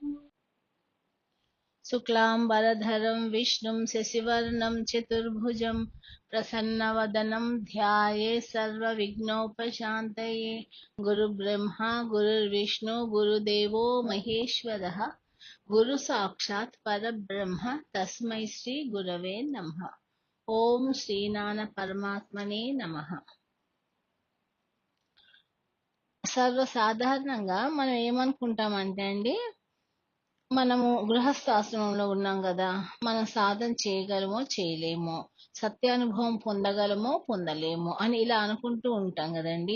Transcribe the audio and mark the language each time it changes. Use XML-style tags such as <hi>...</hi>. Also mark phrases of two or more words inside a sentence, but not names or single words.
<sa>शुक्लांबरधरं विष्णुं शशिवर्णं चतुर्भुजं प्रसन्नवदनं ध्यायेत् सर्वविघ्नोपशान्तये। गुरुब्रह्मा गुरुर्विष्णु गुरुदेवो महेश्वरः गुरुसाक्षात् परब्रह्म तस्मै श्री गुरवे नमः। ओं श्रीनाथ परमात्मने नमः.</sa> <te>సర్వసాధారణంగా మనం ఏమనుకుంటామంటే అండి, మనము గృహస్థాశ్రమంలో ఉన్నాం కదా, మనం సాధన చేయగలమో చేయలేమో, సత్యానుభవం పొందగలమో పొందలేమో అని ఇలా అనుకుంటూ ఉంటాం కదండి.</te>